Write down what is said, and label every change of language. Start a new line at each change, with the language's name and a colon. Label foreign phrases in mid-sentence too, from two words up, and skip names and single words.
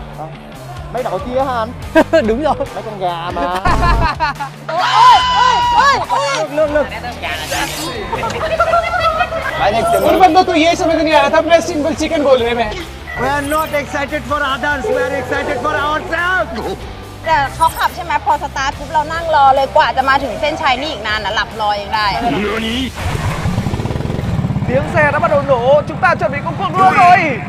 Vietnamese: Mấy đội kia hả anh? Đúng rồi. Mấy con gà mà. Lực.
Hindi: उर्वन को तो ये समझ नहीं आ रहा था, मैं
English: simple chicken
Hindi: बोल रहे मैं।
English: We are not excited for others, we are excited for ourselves.
Thai: แต่เขาขับใช่ไหมพอสตาร์ทปุ๊บเรานั่งรอเลยกว่าจะมาถึงเส้นชัยนี่อีกนานนะหลับรอยังได้
Vietnamese: Tiếng xe đã bắt đầu nổ, chúng ta chuẩn bị công cuộc đua rồi.